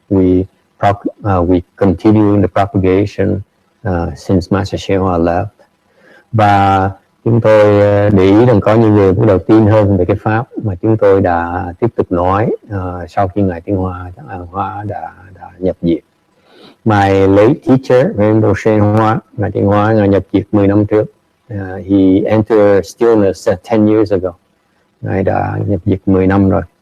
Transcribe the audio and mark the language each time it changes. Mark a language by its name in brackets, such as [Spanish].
[English] We continue the propagation since Master Shewa left. [Vietnamese] Và chúng tôi để ý rằng có những người cũng đầu tin hơn về cái pháp mà chúng tôi đã tiếp tục nói sau khi Ngài Tiến Hóa đã nhập diệt. [English] My late teacher, Venerable Shen Hoa, [Vietnamese] Ngài Tiến Hóa Ngài nhập diệt 10 năm trước. [English] He entered stillness 10 years ago. [Vietnamese] Ngài đã nhập diệt 10 năm rồi.